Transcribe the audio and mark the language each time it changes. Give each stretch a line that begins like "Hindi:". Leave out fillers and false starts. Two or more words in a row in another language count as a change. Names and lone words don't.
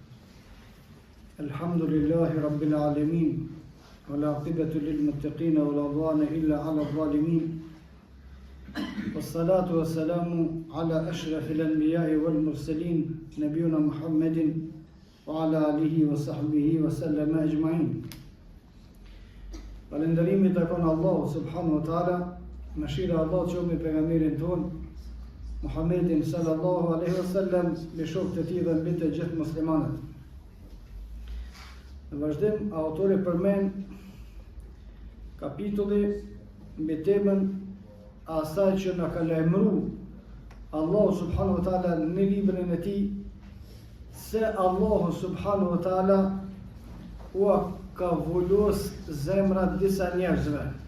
Arabic: الحمد لله رب العالمين، والعاقبة للمتقين ولا عدوان إلا على الظالمين، والصلاة والسلام على أشرف الأنبياء والمرسلين نبينا محمد وعلى آله وصحبه وسلم أجمعين.
Albanian: Falënderimi takon Allahu
Arabic: سبحانه وتعالى,
Albanian: mëshira e Allahut qoftë me pejgamberin ton Muhammedin
Arabic: صلى الله عليه وسلم,
Albanian: me shokët e tij dhe mbi të gjithë muslimanët. Në vazhdim, autori përmend kapitulli mbi temën asaj që na ka lajmëruar Allahu
Arabic: سبحانه وتعالى
Albanian: në librin e tij, se Allahu
Arabic: سبحانه وتعالى
Albanian: u ka vullos zemrat disa njerëzve.